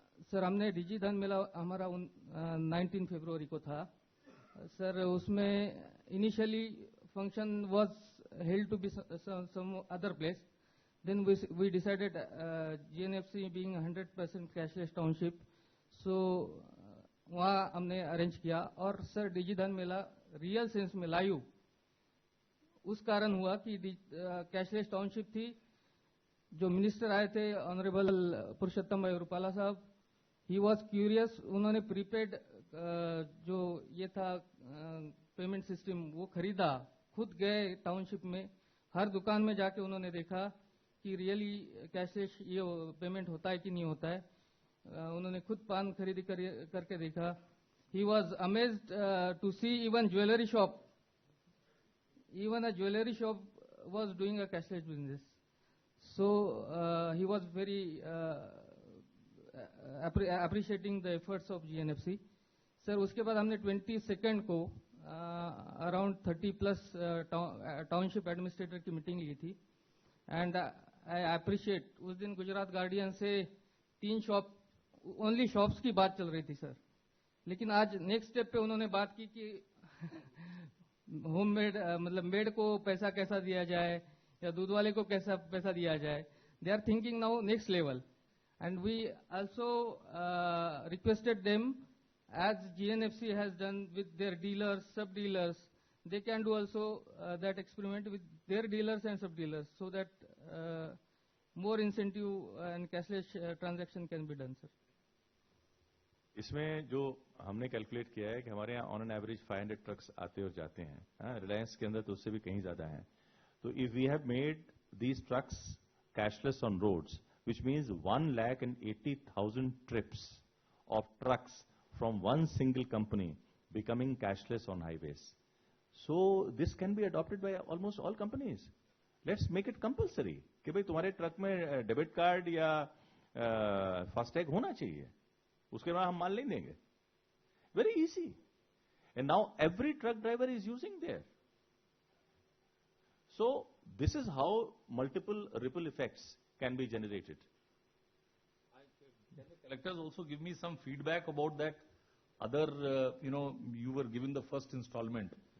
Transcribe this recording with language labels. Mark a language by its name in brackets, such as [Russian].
[Hindi] Sir हमने डिजी धन मेला हमारा 19 फरवरी को था सर। उसमें [English] Initially function was held to be some other place. Then we decided GNFC being 100% cashless township, so [Hindi] वहाँ हमने अरेंज किया। और सर डिजिधन मेला रियल सेंस में लाइव उस कारण हुआ कि कैशलेस टाउनशिप थी, जो मिनिस्टर आए थे ऑनरेबल पुरुषोत्तम भाई रूपाला साहब, [English] he was curious, [Hindi] उन्होंने प्रीपेड जो ये था पेमेंट सिस्टम वो खरीदा, खुद गए टाउनशिप में, हर दुकान में जाके उन्होंने देखा कि रियली कैशलेस ये पेमेंट होता है कि नहीं होता है। उन्होंने खुद पान खरीदी करके देखा। [English] He was amazed to see even jewellery shop, even a jewelry shop was doing a cashless business. So he was very appreciating the efforts of GNFC. [Hindi] Sir, उसके बाद हमने 22nd को अराउंड 30 प्लस टाउनशिप एडमिनिस्ट्रेटर की meeting ली थी, [English] and I appreciate, [Hindi] उस दिन Gujarat guardian से 3 shop, only shops की बात चल रही थी सर, लेकिन आज नेक्स्ट स्टेप पे उन्होंने बात की कि होममेड मतलब मेड को पैसा कैसा दिया जाए या दूध वाले को कैसा पैसा दिया जाए. [English] They are thinking now next level, and we also requested them, as GNFC has done with their dealers, sub-dealers, they can do also that experiment with their dealers and sub-dealers, so that more incentive and cashless transaction can be done, sir. [Hindi] इसमें जो हमने calculate किया है कि हमारे यहाँ [English] on an average [Hindi] 500 trucks आते और जाते हैं, रिलायंस के अंदर तो उससे भी कहीं ज्यादा हैं. [English] तो if we have made these trucks cashless on roads, which means 1,80,000 trips of trucks from one single company becoming cashless on highways. So this can be adopted by almost all companies. Let's make it compulsory [Hindi] कि भाई तुम्हारे truck में debit card या FASTag होना चाहिए, उसके बाद हम माल नहीं देंगे. [English] Very easy. And now every truck driver is using there. So this is how multiple ripple effects can be generated. Can the collectors also give me some feedback about that other, you were given the first installment.